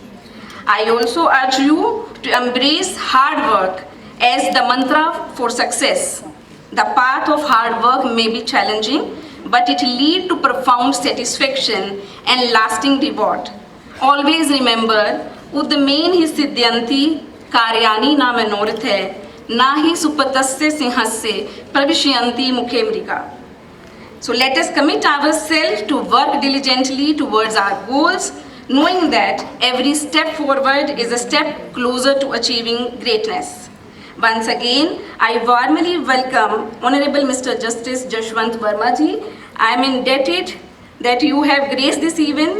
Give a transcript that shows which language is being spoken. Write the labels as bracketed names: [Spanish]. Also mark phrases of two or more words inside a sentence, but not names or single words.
[English] I also urge you to embrace hard work as the mantra for success. The path of hard work may be challenging, but it leads to profound satisfaction and lasting reward. Always remember, [Sanskrit] उद्यमेन हि सिध्यन्ति कार्याणि न मनोरथैः, न हि सुप्तस्य सिंहस्य प्रविशन्ति मुखे मृगाः. [English] So let us commit ourselves to work diligently towards our goals, knowing that every step forward is a step closer to achieving greatness. Once again, I warmly welcome Honorable Mr. Justice Yashwant Verma ji. I am indebted that you have graced this event.